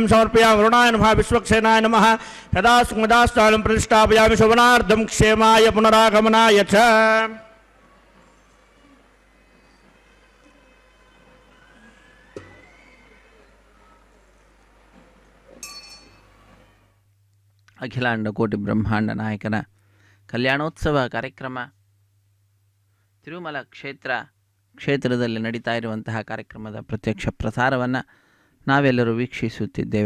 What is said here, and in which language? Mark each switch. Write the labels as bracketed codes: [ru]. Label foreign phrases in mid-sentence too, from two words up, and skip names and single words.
[sa] समर्पयामि वरुणाय नमः विश्वक्षेनाय नमः यदा सुमदास्थानं प्रतिष्ठापयामि शोभनार्थं क्षेमाय पुनरागमनाय च [kn] ಅಖಿಲಾಂಡ ಕೋಟಿ ಬ್ರಹ್ಮಾಂಡ ನಾಯಕನ ಕಲ್ಯಾಣೋತ್ಸವ ಕಾರ್ಯಕ್ರಮ ತಿರುಮಲ ಕ್ಷೇತ್ರದಲ್ಲಿ ನಡೀತಾ ಇರುವಂತಹ ಕಾರ್ಯಕ್ರಮದ ಪ್ರತ್ಯಕ್ಷ ಪ್ರಸಾರವನ್ನು ನಾವೆಲ್ಲರೂ ವೀಕ್ಷಿಸುತ್ತಿದ್ದೇವೆ.